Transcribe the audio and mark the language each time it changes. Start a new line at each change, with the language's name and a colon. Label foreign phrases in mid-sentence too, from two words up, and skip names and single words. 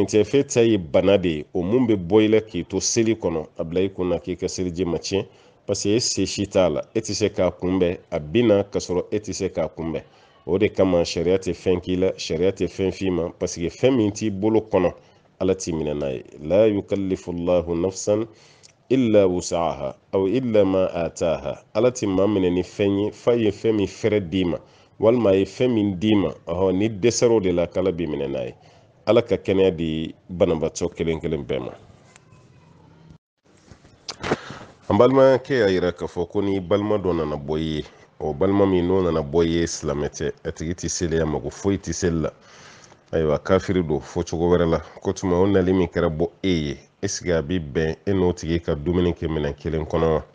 Bambara: tɛ f'e ta ye bana de ye o mun bɛ bɔ i la k'i to seli kɔnɔ a bila i kunna k'i ka seliji ma tiɲɛ parce que e se si t'a la e tɛ se k'a kunbɛn a bɛ na ka sɔrɔ e tɛ se k'a kunbɛn o de kama sariya tɛ fɛn k'i la sariya tɛ fɛn f'i ma parce que fɛn min t'i bolo kɔnɔ Ala t'i minɛ n'a ye
Arabic: لا يكلف الله نفسا إلا وسعها أو إلا ما آتاها
Bambara: Ala t'i maa minɛ ni fɛn ye f'a ye fɛn min fɛrɛ d'i ma walima a ye fɛn min d'i ma ni dɛsɛr'o de la k'Ala b'i minɛ n'a ye ala ka kɛnɛya di banabaatɔ kelen kelen bɛɛ ma. An balimakɛ y'a yira k'a fɔ ko ni balima dɔ nana bɔ i ye, o balima min n'o nana bɔ i ye silamɛ tɛ, a tigi tɛ seli a mago foyi tɛ seli la, ayiwa kafiri don fo cogo wɛrɛ la, ko tuma o nali min kɛra bɔ e ye, est-ce a bɛ bɛn e n'o tigi ka dumuni kɛ minɛn kelen kɔnɔ wa?